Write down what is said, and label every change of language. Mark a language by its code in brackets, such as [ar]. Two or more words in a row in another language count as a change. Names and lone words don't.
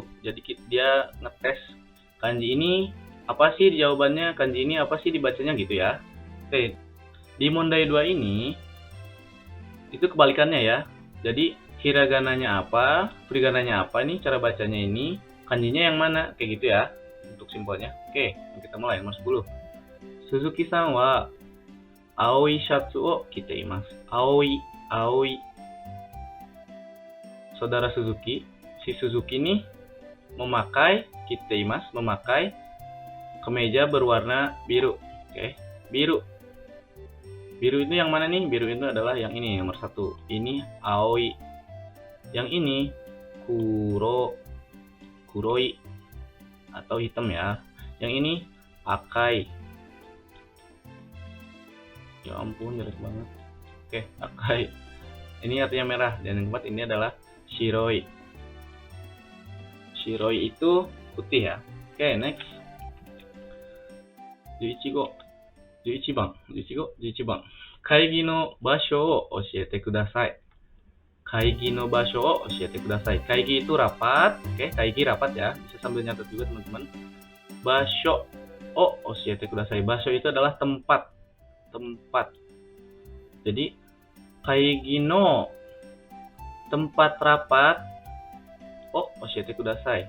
[id] Jadi dia ngetes kanji ini apa sih jawabannya, kanji ini apa sih dibacanya gitu ya. Oke. Di mondai 2 ini itu kebalikannya ya. Jadi hiragananya apa, furigananya apa nih, cara bacanya ini, kanjinya yang mana, kayak gitu ya untuk simpelnya. Oke, kita mulai. Nomor 10. [ja] 鈴木さんは青いシャツを着ています. [id] Aoi. Saudara Suzuki, si Suzuki nih memakai kemeja berwarna biru. Oke, biru. Biru itu yang mana nih? Biru itu adalah yang ini, nomor 1. Ini aoi. Yang ini kuroi atau hitam ya. Yang ini akai. Ya ampun, jelek banget. Oke, akai. Ini artinya merah. Dan yang keempat ini adalah shiroi. Shiroi itu putih ya. Oke, next. [ja] 11 番。会議の場所を教えてください。会議の場所を教えてください。 [id] Kaigi itu rapat, oke, kaigi rapat ya. Bisa sambil nyatet juga teman-teman. [ja] 場所を教えてください. [id] Basho itu adalah tempat. Jadi [ja] 会議の [id] tempat rapat [ja] を教えてください.